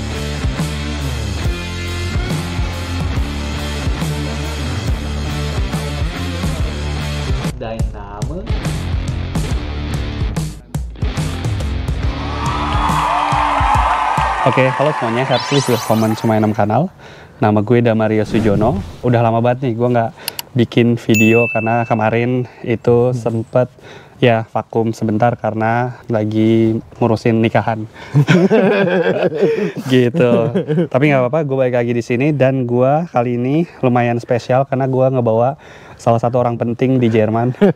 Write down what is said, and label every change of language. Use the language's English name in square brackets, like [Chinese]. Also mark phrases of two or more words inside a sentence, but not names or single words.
[German] Dein Name? [Indonesian] Oke, halo semuanya, [German] herzlich willkommen zu meinem kanal. [Indonesian] Nama gue Damario Sujono. Udah lama banget nih gue nggak bikin video karena kemarin itu sempet ya vakum sebentar karena lagi ngurusin nikahan. Gitu. Tapi nggak apa-apa, gue balik lagi di sini dan gue kali ini lumayan spesial karena gue ngebawa salah satu orang penting di Jerman.